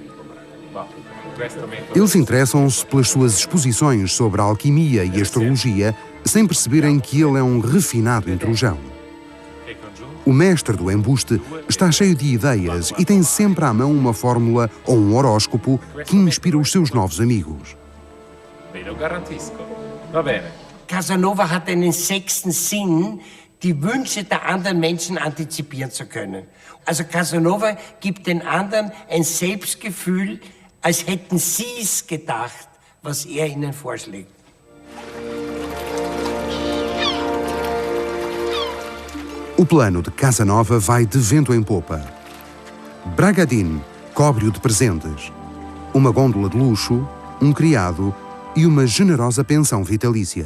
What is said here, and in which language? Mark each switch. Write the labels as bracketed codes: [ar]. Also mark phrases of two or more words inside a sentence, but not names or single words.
[pt] Eles interessam-se pelas suas exposições sobre a alquimia e astrologia, sem perceberem que ele é um refinado intrujão. O mestre do embuste está cheio de ideias e tem sempre à mão uma fórmula ou um horóscopo que inspira os seus novos amigos. [de] Casanova hat einen sechsten Sinn, die Wünsche der anderen Menschen antizipieren zu können. Also Casanova gibt den anderen ein Selbstgefühl, als hätten sie es gedacht, was er ihnen vorschlägt. [pt] O plano de Casanova vai de vento em popa. Bragadin cobre-o de presentes. Uma gôndola de luxo, um criado e uma generosa pensão vitalícia.